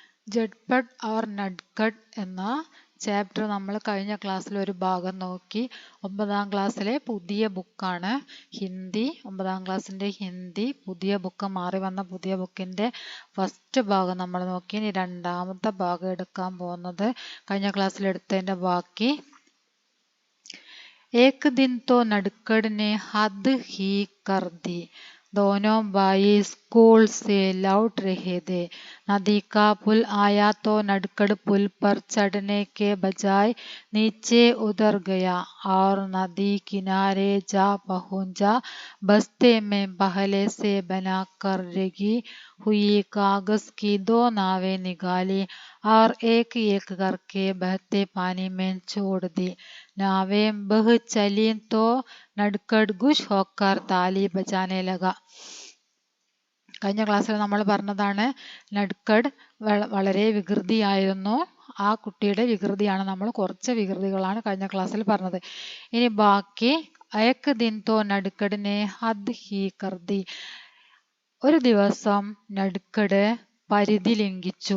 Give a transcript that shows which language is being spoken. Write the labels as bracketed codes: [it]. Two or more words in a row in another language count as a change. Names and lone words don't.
[ml] ജഡ്പഡ് ഓർ നഡ്കഡ് എന്ന ചാപ്റ്റർ നമ്മൾ കഴിഞ്ഞ ക്ലാസ്സിൽ ഒരു ഭാഗം നോക്കി. 9ാം ക്ലാസ്സിലെ പുതിയ ബുക്കാണ് ഹിന്ദി. 9ാം ക്ലാസ്സിൻ്റെ ഹിന്ദി പുതിയ ബുക്ക്, മാറി വന്ന പുതിയ ബുക്കിൻ്റെ ഫസ്റ്റ് ഭാഗം നമ്മൾ നോക്കി. ഇനി രണ്ടാമത്തെ ഭാഗം എടുക്കാൻ പോകുന്നത് കഴിഞ്ഞ ക്ലാസ്സിൽ എടുത്തതിൻ്റെ ബാക്കി. [hi] एक दिन तो नडकड़ ने हद ही कर दी। दोनों भाई स्कूल से लौट रहे थे। नदी का पुल आया तो नडकड़ पुल पर चढ़ने के बजाय नीचे उतर गया और नदी किनारे जा पहुंचा। बस्ते में पहले से बनाकर रखी हुई कागज की 2 नावें निकाली और एक एक करके बहते पानी में छोड़ दी। नावें बह चली तो नडकड़ गुश होकर ताली बजाने लगा. [ml] കഴിഞ്ഞ ക്ലാസ്സിൽ നമ്മൾ പറഞ്ഞതാണ് നഡ്കഡ് വളരെ വികൃതിയായിരുന്നു. ആ കുട്ടിയുടെ വികൃതിയാണ് നമ്മൾ, കുറച്ച് വികൃതികളാണ് കഴിഞ്ഞ ക്ലാസ്സിൽ പറഞ്ഞത്. ഇനി ബാക്കി [hi] एक दिन तो नडकड़ ने हद ही कर दी. [ml] ഒരു ദിവസം നഡ്കഡ് പരിധി ലംഘിച്ചു.